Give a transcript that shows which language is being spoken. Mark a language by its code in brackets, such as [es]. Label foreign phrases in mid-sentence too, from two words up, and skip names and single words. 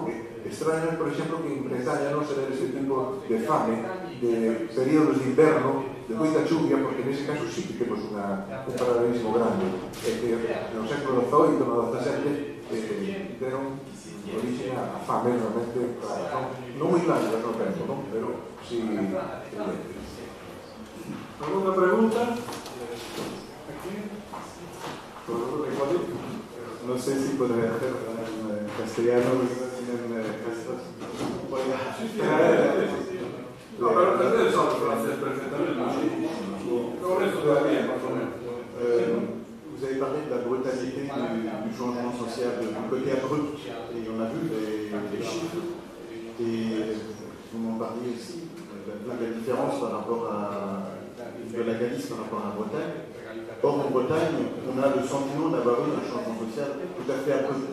[gl] Extraño, por exemplo, que en Bretaña non se debe ese tipo de fame, de períodos de inverno, de moita chuvia, porque nese caso sí que temos un paralelismo grande. Que no século XVIII, no XVII, deron origen a fame, realmente, non moi largas no tempo, non? [es] Pero sí. ¿Alguna pregunta? Aquí. No sé si podría hacer en castellano, en gestos. No, pero ustedes son francés perfectamente. Con eso todavía, más o menos. [fr] Vous avez parlé de la brutalité du changement social, du côté abrupt, et on a vu les chiffres, et vous m'en parliez aussi, de la différence par rapport de la Galice par rapport à la Bretagne. Or, en Bretagne, on a le sentiment d'avoir eu un changement social tout à fait abrupt.